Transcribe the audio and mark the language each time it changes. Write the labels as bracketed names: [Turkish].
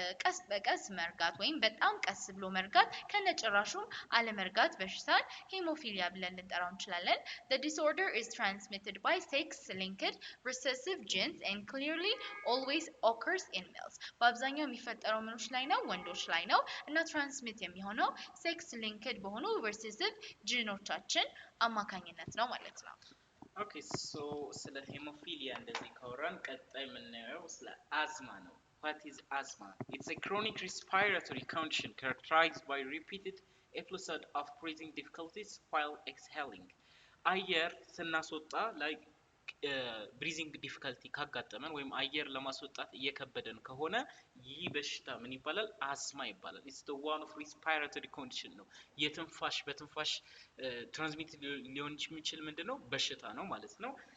[Amharic] ቀስ በቀስ መርጋት ወይም በጣም ቀስ ብሎ መርጋት ከነጭራሹም አለመርጋት በሽታን ሄሞፊሊያ ብለን ልንጠራው እንችላለን [English] the disorder is transmitted by sex linked recessive genes and clearly always occurs in males [Amharic] በአብዛኛው የሚፈጠረው ምኖች ላይ ነው ወንዶች ላይ ነው እና ትራንስሚት የሚሆነው ሴክስ ሊንክድ በሆኑ recessive ጂኖቻችን አማካኝነት ነው ማለት ነው ኦኬ ሶ ስለ ሄሞፊሊያ እንደዚህ ካወራን ቀጣይ የምናየው ስለ አዝማ ነው [English] What is asthma? It's a chronic respiratory condition characterized by repeated episodes of breathing difficulties while exhaling. [Amharic] አየር ስናስወጣ [English] like breathing difficulty [Amharic] ካጋጠመን ወይም አየር ለማስወጣት እየከበደን ከሆነ ይህ በሽታ ምን ይባላል አስማ ይባላል [English] it's the one of respiratory condition [Amharic] ነው የትንፋሽ በትንፋሽ ትራንስሚት ሊሆን የሚችል ምንድነው በሽታ ነው ማለት ነው